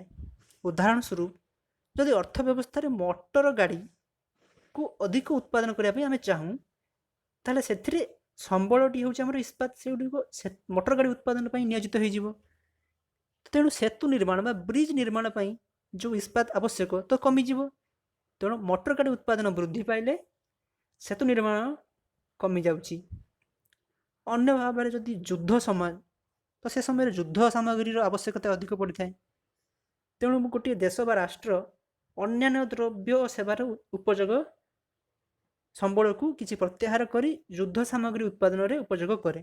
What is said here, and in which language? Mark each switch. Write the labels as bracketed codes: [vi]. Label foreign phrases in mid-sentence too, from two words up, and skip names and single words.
[or] ଉଦାହରଣ ସ୍ୱରୂପ ଯଦି ଅର୍ଥବ୍ୟବସ୍ଥା ରେ ମୋଟର ଗାଡ଼ି କୁ ଅଧିକ ଉତ୍ପାଦନ କରିବା ପାଇଁ ଆମେ ଚାହୁଁ, ତାହେଲେ ସେଥିରେ ସମ୍ବଳଟି ହେଉଛି ଆମର ଇସ୍ପାତ ସେ ମୋଟର ଗାଡ଼ି ଉତ୍ପାଦନ ପାଇଁ ନିୟୋଜିତ ହୋଇ ଯିବ। ତେଣୁ ସେତୁ ନିର୍ମାଣ ବା ବ୍ରିଜ ନିର୍ମାଣ ପାଇଁ ଯୋ ଇସ୍ପାତ ଆବଶ୍ୟକ ତ କମି ଯିବ। ତେଣୁ ମଟର ଗାଡ଼ି ଉତ୍ପାଦନ ବୃଦ୍ଧି ପାଇଲେ ସେତୁ ନିର୍ମାଣ କମିଯାଉଛି। ଅନ୍ୟ ଭାବରେ ଯଦି ଯୁଦ୍ଧ ସମୟ, ତ ସେ ସମୟରେ ଯୁଦ୍ଧ ସାମଗ୍ରୀର ଆବଶ୍ୟକତା ଅଧିକ ପଡ଼ିଥାଏ। ତେଣୁ ଗୋଟିଏ ଦେଶ ବା ରାଷ୍ଟ୍ର ଅନ୍ୟାନ୍ୟ ଦ୍ରବ୍ୟ ଓ ସେବାର ଉପଯୋଗ ସମ୍ବଳକୁ କିଛି ପ୍ରତ୍ୟାହାର କରି ଯୁଦ୍ଧ ସାମଗ୍ରୀ ଉତ୍ପାଦନରେ ଉପଯୋଗ କରେ।